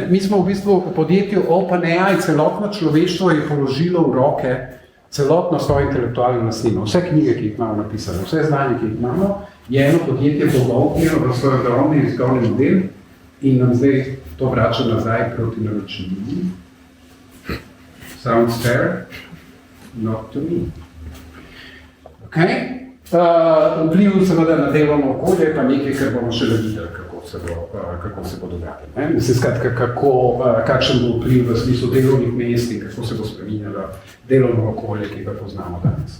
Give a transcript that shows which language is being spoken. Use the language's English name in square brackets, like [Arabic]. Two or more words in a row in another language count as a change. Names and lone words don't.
[Slovenian] Mi smo v bistvu v podjetju OpenAI, celotno človeštvo je položilo v roke celotno svojo intelektualno lastnino. Vse knjige, ki jih imamo napisane, vse znanje, ki jih imamo, je eno podjetje pogovnilo v svoj ogromni jezikovni model in nam zdaj to vrača nazaj proti naročnini. [English] Sounds fair? Not to me. Okay? [Slovenian] Vpliv seveda na delovno okolje je pa nekaj, kar bomo še videli, kako se bo dogajalo. Mislim, skratka, kakšen bo vpliv v smislu delovnih mest in kako se bo spreminjalo delovno okolje, ki ga poznamo danes.